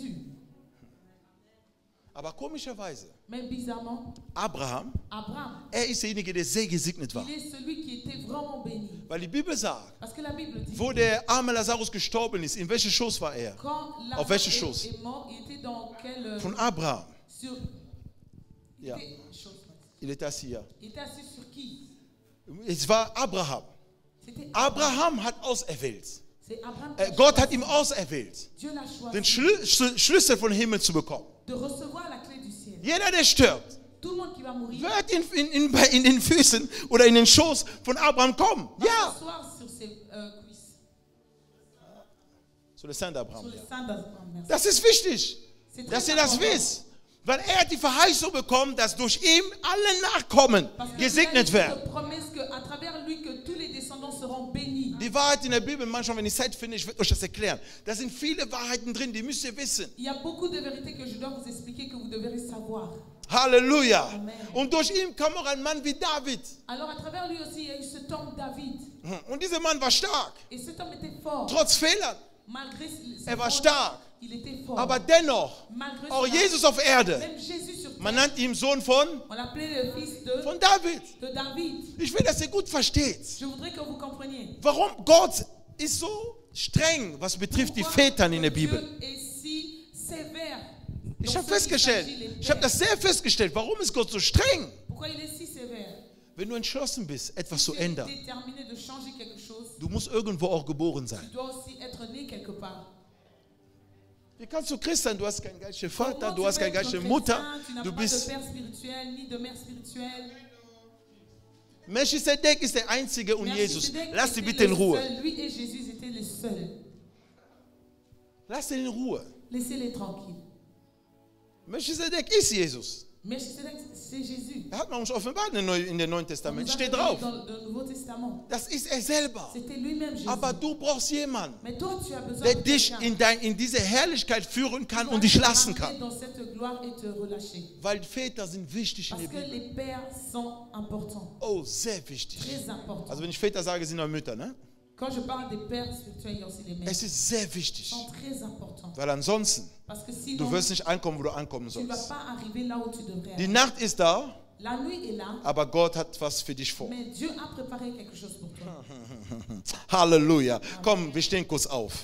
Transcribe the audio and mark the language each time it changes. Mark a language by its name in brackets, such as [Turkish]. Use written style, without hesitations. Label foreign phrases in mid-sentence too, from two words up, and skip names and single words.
[French] que de Jésus. [German] Aber komischerweise, [French] Mais bizarrement, Abraham, Abraham, [German] er ist derjenige, der sehr gesegnet war. [French] il est celui qui était vraiment béni. [German] Weil die Bibel sagt, [French] Parce que la Bible dit, [German] wo der arme Lazarus gestorben ist, in welchem Schoß war er? [French] quand [German] Auf welche Schoß? [French] est mort, il était dans quel... [German] Von Abraham. [French] sur, il, [German] Ja. [French] était, Il était assis hier. il était assis sur qui? [German] Es war Abraham. [French] C'était [German] Abraham hat auserwählt. [French] C'est Abraham qui a [German] Gott [French] choisi. [German] hat ihm auserwählt, [French] Dieu l'a choisi [German] den Schlüssel vom Himmel zu bekommen. [French] de recevoir la clé du ciel. [German] Jeder, der stirbt, [French] Tout le monde qui va mourir [German] wird in den Füßen oder in den Schoß von Abraham kommen. [French] va [German] Ja. [French] s'asseoir sur ses cuisses, [German] So, der Sein d'Abraham. [French] sur le sein d'Abraham. Merci. [German] Das ist wichtig, [French] C'est [German] dass [French] très [German] ihr das [French] important. [German] wisst. Weil er hat die Verheißung bekommen, dass durch ihn alle Nachkommen [French] Parce que [German] gesegnet [French] il a [German] werden. [French] une promesse qu'à travers lui, que tous les descendants seront bénis. [German] Die Wahrheit in der Bibel, manchmal, wenn ich Zeit finde, ich werde euch das erklären. Da sind viele Wahrheiten drin, die müsst ihr wissen. [French] Il y a beaucoup de vérités que je dois vous expliquer, que vous devrez savoir. [German] Halleluja. Amen. Und durch ihn kam auch ein Mann wie David. [French] Alors à travers lui aussi, il y a eu cet homme David. [German] Und dieser Mann war stark, [French] Et cet homme était fort. [German] trotz Fehlern. [French] Malgré ses [German] Er war [French] fautes, [German] stark. [French] il était fort. [German] Aber dennoch, [French] Malgré [German] auch [French] cela, [German] Jesus auf Erde, [French] même Jésus sur terre, [German] man nannt ihn Sohn von [French] on l'appelait le fils [German] David. [French] de David. [German] Ich will, dass ihr gut versteht. [French] Je voudrais que vous compreniez. [German] Warum Gott ist so streng, was betrifft die [French] Pourquoi [German] Väter in der [French] Dieu [German] Bibel. [French] est si sévère. [German] Ich [French] dans [German] habe [French] ce qui [German] festgestellt, [French] s'agit les [German] ich habe [French] pères. [German] das sehr festgestellt, warum ist Gott so streng? [French] Pourquoi il est si sévère? [German] Wenn du entschlossen bist, etwas zu [French] Tu es [German] ändern, [French] déterminé de changer quelque chose. [German] du musst irgendwo auch geboren [French] Tu [German] sein. [French] dois aussi être né quelque part. [German] Wie kannst du Christ sein? Du hast keinen geistlichen Vater, [French] Comment [German] du [French] tu [German] hast [French] peux [German] keine [French] être [German] geistliche [French] chrétien, [German] Mutter, [French] tu n'as [German] du [French] pas de [German] bist... [French] père spirituel ni de mère spirituelle. [German] Melchisedek ist der Einzige und Jesus. [French] Melchisedek [German] Lass die [French] était [German] bitte in [French] le [German] Ruhe. [French] seul. Lui et Jésus étaient les seuls. [German] Lass ihn in Ruhe. [French] Laissez-les tranquilles. [German] Melchisedek ist Jesus. [French] Melchisedec, c'est Jésus. [German] Er hat man uns offenbart in dem Neuen [French] On [German] Testament. [French] nous a [German] Steht [French] donné [German] drauf. [French] dans le Nouveau Testament. [German] Das ist er selber. [French] C'était lui-même Jésus. [German] Aber du brauchst jemanden, [French] Mais toi, tu as besoin [German] der [French] de [German] dich [French] quelqu'un [German] in diese Herrlichkeit führen kann [French] qui [German] und [French] va [German] dich [French] te [German] lassen [French] ramener [German] kann. [French] dans cette gloire et te relâcher. [German] Weil Väter sind wichtig in [French] Parce [German] der [French] que [German] Bibel. [French] les pères sont importants. [German] Oh, sehr wichtig. [French] Très importants. [German] Also wenn ich Väter sage, sind auch Mütter, ne? [French] Quand je parle des pères spirituels, il y a aussi les mères. [German] Es ist sehr wichtig. [French] Ils sont très importants. [German] Weil ansonsten, [French] Parce que [German] du [French] sinon, [German] wirst nicht ankommen, wo du ankommen [French] tu ne vas [German] sollst. [French] pas arriver là où tu devrais [German] Die [French] aller. [German] Nacht ist da, [French] La nuit est là, [German] aber Gott hat was für dich vor. [French] mais Dieu a préparé quelque chose pour toi. [German] Halleluja. Komm, wir stehen kurz auf.